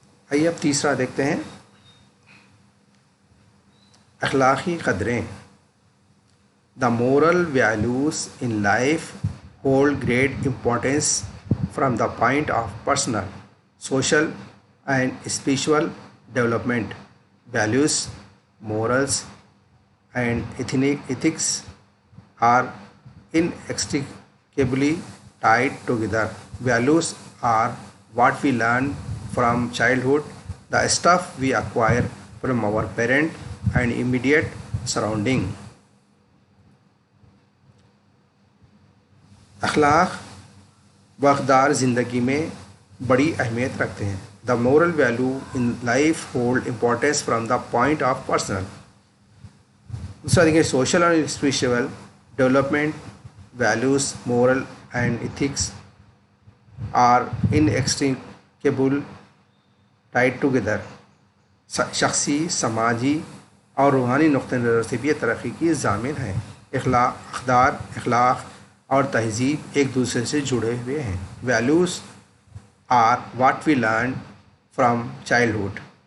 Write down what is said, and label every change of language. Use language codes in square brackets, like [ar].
[ur] آئیے اب تیسرا دیکھتے ہیں، اخلاقی قدریں۔ [en] The moral values in life hold great importance from the point of personal, social and spiritual development. Values, morals and ethics are inextricably tied together. Values are what we learn from childhood, the stuff we acquire from our parent and immediate surrounding. [ur] اخلاق و اقدار زندگی میں بڑی اہمیت رکھتے ہیں۔ [en] The moral value in life hold importance from the point of personal. [ur] دوسرا دیکھیں، سوشل اور spiritual development. [en] Values, moral and ethics are inextricable tied together. [ur] شخصی، سماجی اور روحانی نقطہ نظر سے بھی یہ ترقی کی ضامن ہے۔ اقدار، اخلاق اور تہذیب ایک دوسرے سے جڑے ہوئے ہیں۔ [en] Values are what we learn from childhood.